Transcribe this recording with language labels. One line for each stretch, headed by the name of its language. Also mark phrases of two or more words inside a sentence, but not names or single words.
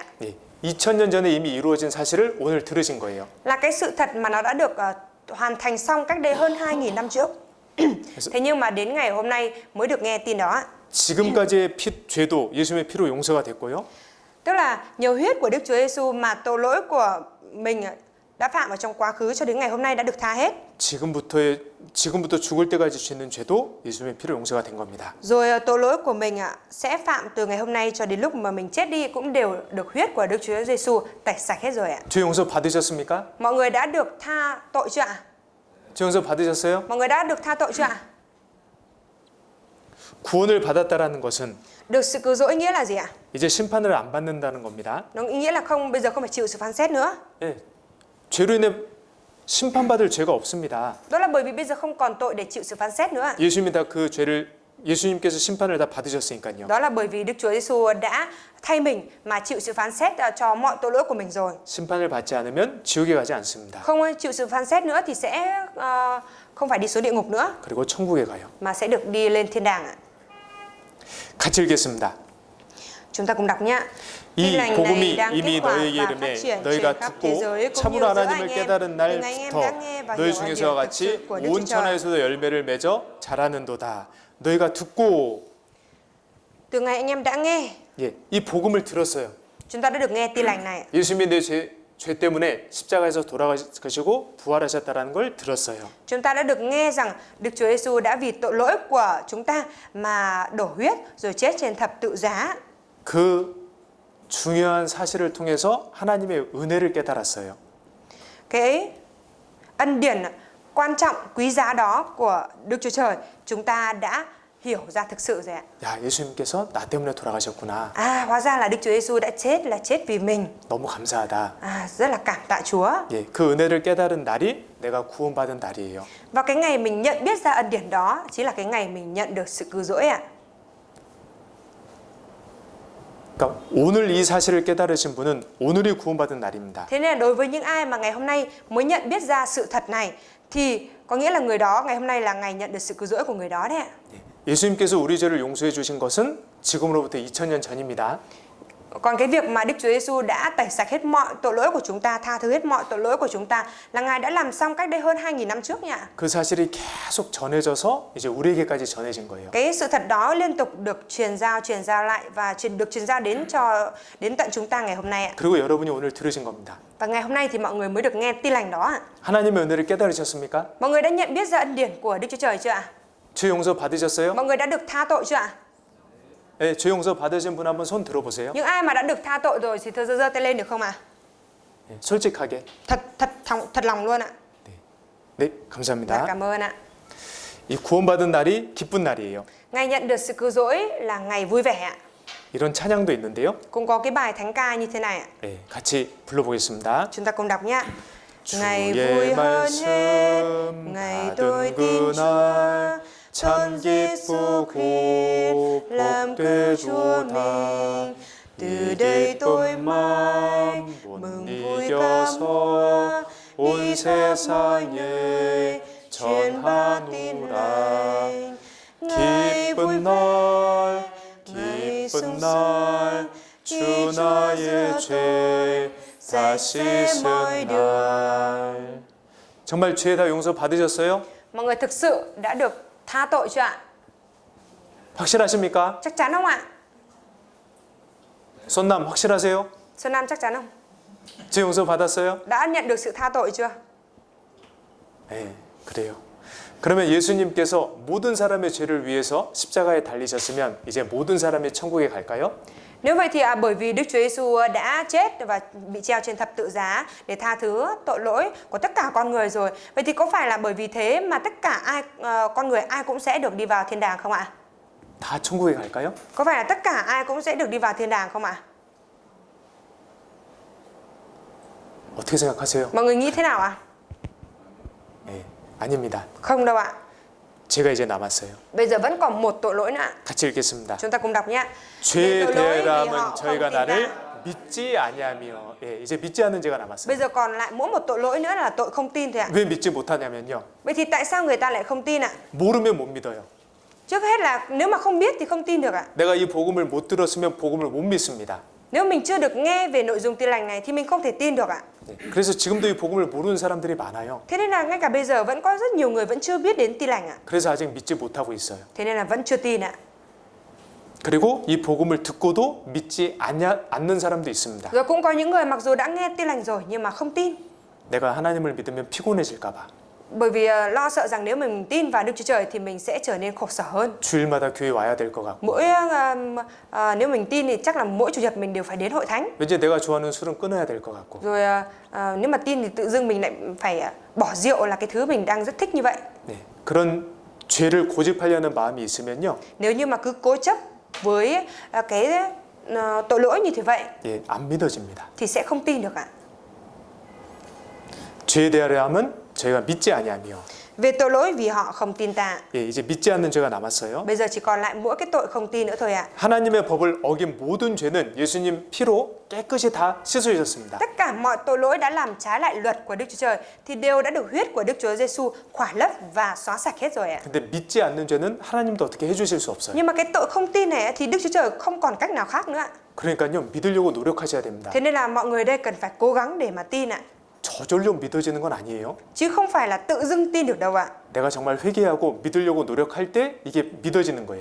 Korean: 예, 2000년 전에 이미 이루어진 사실을 오늘 들으신 거예요.
Vietnamese: Là cái sự thật mà nó đã được hoàn thành xong cách đây hơn 2.000 năm trước. Thế nhưng mà đến ngày hôm nay mới được nghe tin đó ạ.
Korean: 지금까지의 죄도 예수님의 피로 용서가 됐고요.
Vietnamese: Tức là nhiều huyết của Đức Chúa Giêsu mà tội lỗi của mình đã phạm ở trong quá khứ cho đến ngày hôm nay đã được tha hết.
Korean: 지금부터 죽을 때까지 짓는 죄도 예수님의 피로 용서가 된 겁니다.
Vietnamese: Rồi tội lỗi của mình sẽ phạm từ ngày hôm nay cho đến lúc mà mình chết đi cũng đều được huyết của Đức Chúa Giêsu tẩy sạch hết rồi ạ.
Korean: 죄 용서 받으셨습니까?
Vietnamese: Mọi người đã được tha tội chưa ạ?
Korean: 죄 용서 받으셨어요?
Vietnamese: Mọi người đã được tha tội chưa ạ?
Korean: 구원을 받았다라는 것은
Vietnamese: Được sự cứu rỗi nghĩa là gì ạ?
Korean: 이제 심판을 안 받는다는 겁니다.
Vietnamese: Nó ý nghĩa là bây giờ không phải chịu sự phán xét nữa.
Korean: 예, 죄로 인해 심판받을 죄가 없습니다.
Vietnamese: Đó là bởi vì bây giờ không còn tội để chịu sự phán xét nữa ạ.
Korean: 예수님이 다 그 죄를 예수님께서 심판을 다 받으셨으니까요.
Vietnamese: Đó là bởi vì Đức Chúa Giêsu đã thay mình mà chịu sự phán xét cho mọi tội lỗi của mình rồi.
Korean: 심판을 받지 않으면 지옥에 가지 않습니다.
Vietnamese: Không chịu sự phán xét nữa thì sẽ không phải đi xuống địa ngục nữa
Korean: 그리고 천국에 가요.
Vietnamese: mà sẽ được đi lên thiên đàng ạ.
Korean: 같이 읽겠습니다.
Vietnamese: Chúng ta cùng đọc nhé.
Korean: 이 복음이 이미 너희에게 이르매 너희가 듣고 참으로 하나님을 깨달은 날부터 너희 중에서와 같이 온 천하에서도 열매를 맺어 자라는도다. 너희가 듣고
Vietnamese: Từ ngày anh em đã nghe,
Korean: 예, 이 복음을 들었어요.
Vietnamese: chúng ta đã được nghe tin lành này.
Korean: 예수님이 내 죄 때문에 십자가에서 돌아가시고 부활하셨다는 걸 들었어요.
Vietnamese: Chúng ta đã được nghe rằng Đức Chúa Giêsu đã vì tội lỗi của chúng ta mà đổ huyết rồi chết trên thập tự giá.
Korean: 그 중요한 사실을 통해서 하나님의 은혜를 깨달았어요.
Vietnamese: Cái ân điển quan trọng quý giá đó của Đức Chúa Trời chúng ta đã hiểu ra thực sự rồi ạ.
Korean: 야, 예수님께서 나 때문에 돌아가셨구나.
Vietnamese: Hóa ra là Đức Chúa Giêsu đã chết vì mình.
Korean: 너무 감사하다.
Vietnamese: Rất là cảm tạ Chúa.
Korean: 예, 그 은혜를 깨달은 날이 내가 구원받은 날이에요.
Vietnamese: Và cái ngày mình nhận biết ra ân điển đó chính là cái ngày mình nhận được sự cứu rỗi ạ.
Korean: 그러니까 오늘 이 사실을 깨달으신 분은 오늘이 구원받은 날입니다.
Vietnamese: Thế nên là đối với những ai mà ngày hôm nay mới nhận biết ra sự thật này thì có nghĩa là người đó ngày hôm nay là ngày nhận được sự cứu rỗi của người đó đấy ạ.
Korean: 예수님께서 우리 죄를 용서해 주신 것은 지금으로부터 2000년 전입니다.
Vietnamese: Còn cái việc mà Đức Chúa Giêsu đã tẩy sạch hết mọi tội lỗi của chúng ta, tha thứ hết mọi tội lỗi của chúng ta là Ngài đã làm xong cách đây hơn 2.000 năm trước nhỉ.
Korean: 그 사실이 계속 전해져서 이제 우리에게까지 전해진 거예요.
Vietnamese: Cái sự thật đó liên tục được truyền giao lại và được truyền giao đến tận chúng ta ngày hôm nay ạ.
Korean: 그리고 여러분이 오늘 들으신 겁니다.
Vietnamese: Và ngày hôm nay thì mọi người mới được nghe tin lành đó ạ.
Korean: 하나님의 은혜를 깨달으셨습니까?
Vietnamese: Mọi người đã nhận biết ra ân điển của Đức Chúa Trời chưa ạ?
Korean: 죄 용서 받으셨어요?
Vietnamese: Mọi người đã được tha tội chưa ạ?
Korean: 네, 죄 용서 받으신 분 한번 손 들어보세요.
Vietnamese: Những ai mà đã được tha tội rồi thì thưa giơ tay lên được không ạ?
Korean: 네, 솔직하게.
Vietnamese: Thật lòng luôn ạ.
Korean: 네,
Vietnamese: Dạ,
Korean: 감사합니다.
Vietnamese: cảm ơn ạ.
Korean: 이 구원받은 날이 기쁜 날이에요.
Vietnamese: Ngày nhận được sự cứu rỗi là ngày vui vẻ ạ.
Korean: 이런 찬양도 있는데요.
Vietnamese: Cũng có cái bài thánh ca như thế này ạ.
Korean: 네, 같이 불러보겠습니다.
Vietnamese: Chúng ta cùng đọc nhé. Ngày
Korean: 주의
Vietnamese: vui hơn hết,
Korean: 말씀
Vietnamese: ngày tôi
Korean: 받은
Vietnamese: tin Chúa,
Korean: 그날
Vietnamese: Tôn
Korean: 참
Vietnamese: Giêsu Christ làm cứu Chúa mình. Từ đây tôi mãi mừng vui ca múa, đi khắp mọi nơi truyền hát tin lành. Ngày vui
Korean: 기쁜
Vietnamese: ngày sung
Korean: 날 주 나의 죄 다 씻은 날. 정말 죄 다 용서 받으셨어요?
Vietnamese: Mọi người thực sự đã được tha tội chưa ạ?
Korean: 확실하십니까?
Vietnamese: Chắc chắn không ạ?
Korean: 손남 확실하세요?
Vietnamese: Xuân Nam chắc chắn không?
Korean: 죄 용서 받았어요?
Vietnamese: Đã nhận được sự tha tội chưa?
Korean: 네, 그래요. 그러면 예수님께서 모든 사람의 죄를 위해서 십자가에 달리셨으면 이제 모든 사람이 천국에 갈까요?
Vietnamese: Nếu vậy thì bởi vì Đức Chúa Giêsu đã chết và bị treo trên thập tự giá để tha thứ tội lỗi của tất cả con người rồi. Vậy thì có phải là bởi vì thế mà tất cả con người ai cũng sẽ được đi vào thiên đàng không ạ?
Korean: 다 천국에 갈까요?
Vietnamese: Có phải là tất cả ai cũng sẽ được đi vào thiên đàng không ạ?
Korean: 어떻게 생각하세요?
Vietnamese: Mọi người nghĩ thế nào ạ?
Korean: 네, 아닙니다.
Vietnamese: Không đâu ạ.
Korean: 죄가 이제 남았어요.
Vietnamese: Bây giờ vẫn còn một tội lỗi nữa ạ.
Korean: 같이 읽겠습니다.
Vietnamese: Chúng ta cùng đọc nhé.
Korean: 죄
Vietnamese: tội lỗi vì
Korean: 대람은
Vietnamese: họ không
Korean: 저희가
Vietnamese: tin
Korean: 나를
Vietnamese: ta.
Korean: 믿지 아니하며, 예, 이제 믿지 않는 죄가 남았어요.
Vietnamese: Bây giờ còn lại mỗi một tội lỗi nữa là tội không tin thôi ạ.
Korean: 왜 믿지 못하냐면요,
Vietnamese: Vậy thì tại sao người ta lại không tin ạ?
Korean: 모르면 못 믿어요.
Vietnamese: Trước hết là nếu mà không biết thì không tin được ạ.
Korean: 내가 이 복음을 못 들었으면 복음을 못 믿습니다.
Vietnamese: Nếu mình chưa được nghe về nội dung tin lành này thì mình không thể tin được ạ.
Korean: 네, 그래서 지금도 이 복음을 모르는 사람들이 많아요.
Vietnamese: Thế nên là ngay cả bây giờ vẫn có rất nhiều người vẫn chưa biết đến tin lành ạ.
Korean: 그래서 아직 믿지 못하고 있어요.
Vietnamese: Thế nên là vẫn chưa tin ạ.
Korean: 그리고 이 복음을 듣고도 믿지 않는 사람도 있습니다.
Vietnamese: Rồi cũng có những người mặc dù đã nghe tin lành rồi nhưng mà không tin.
Korean: 내가 하나님을 믿으면 피곤해질까 봐.
Vietnamese: Bởi vì lo sợ rằng nếu mình tin vào Đức Chúa Trời thì mình sẽ trở nên khổ sở hơn.
Korean: 주일마다 교회 와야 될 것 같고.
Vietnamese: Nếu mình tin thì chắc là mỗi chủ nhật mình đều phải đến hội thánh.
Korean: 왠지 내가 좋아하는 술은 끊어야 될 것 같고.
Vietnamese: Rồi nếu mà tin thì tự dưng mình lại phải bỏ rượu là cái thứ mình đang rất thích như vậy.
Korean: 네, 그런 죄를 고집하려는 마음이 있으면요,
Vietnamese: Nếu như mà cứ cố chấp với cái tội lỗi như thế vậy
Korean: 예, 안 믿어집니다.
Vietnamese: thì sẽ không tin được ạ.
Korean: 죄에 대하여함은 저희가 믿지 아니하며,
Vietnamese: Về tội lỗi vì họ không tin ta.
Korean: 예, 이제 믿지 않는 죄가 남았어요.
Vietnamese: Bây giờ chỉ còn lại mỗi cái tội không tin nữa thôi ạ.
Korean: 하나님의 법을 어긴 모든 죄는 예수님 피로 깨끗이 다 씻으셨습니다.
Vietnamese: Tất cả mọi tội lỗi đã làm trái lại luật của Đức Chúa Trời thì đều đã được huyết của Đức Chúa Giêsu khỏa lấp và xóa sạch hết rồi ạ.
Korean: 근데 믿지 않는 죄는 하나님도 어떻게 해주실 수 없어요.
Vietnamese: Nhưng mà cái tội không tin này thì Đức Chúa Trời không còn cách nào khác nữa ạ.
Korean: 그러니까요, 믿으려고 노력하셔야 됩니다.
Vietnamese: Thế nên là mọi người đây cần phải cố gắng để mà tin ạ.
Korean: 저절로 믿어지는 건 아니에요.
Vietnamese: Chứ không phải là tự dưng tin được đâu ạ.
Korean: 내가 정말 회개하고 믿으려고 노력할 때 이게 믿어지는 거예요.